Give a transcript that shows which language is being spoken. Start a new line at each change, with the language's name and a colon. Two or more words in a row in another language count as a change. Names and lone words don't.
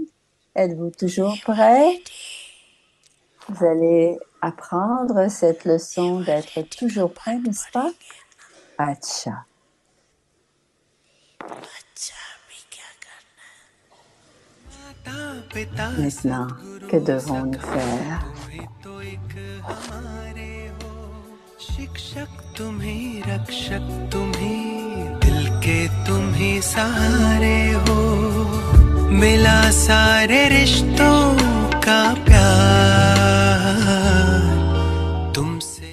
French: Êtes-vous toujours prêt? Vous allez apprendre cette leçon d'être toujours prêt, n'est-ce pas? Acha. Maintenant, que devons-nous faire?
Hindi: शिक्षक तुम्ही रक्षक तुम्ही दिल के तुम्ही सहारे हो मिला सारे रिश्तों का प्यार तुमसे